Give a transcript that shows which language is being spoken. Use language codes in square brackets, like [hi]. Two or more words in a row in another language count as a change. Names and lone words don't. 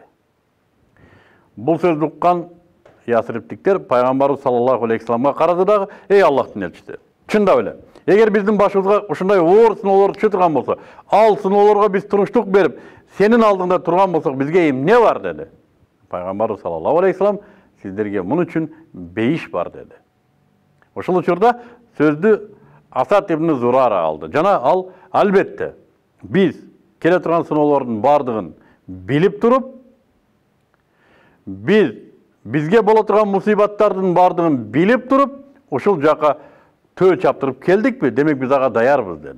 [ky] Бул сөздү уккан ясриптиктер Пайгамбарыбыз [ar] صلى الله عليه وسلمга [ky] карады дагы, Аллахтын элчиси, чындап эле, эгер биздин башыбызга ушундай оор сыноолор түшө турган болсо, ал сыноолорго биз туруштук берип, сенин алдыңда турган болсок, бизге эмне бар деди. Пайгамбарыбыз [ar] صلى الله عليه وسلم, [ky] сиздерге мун үчүн бейиш бар деди. Ошол учурда сөздү Асад ибн Зурара алды. Жана ал албетте биз келе турган сыноолордун бардыгын билип туруп, бизге боло турган мусибаттардын бардыгын билип туруп, ушул жака төө чаптырып келдикпи, демек биз ага даярбыз деди.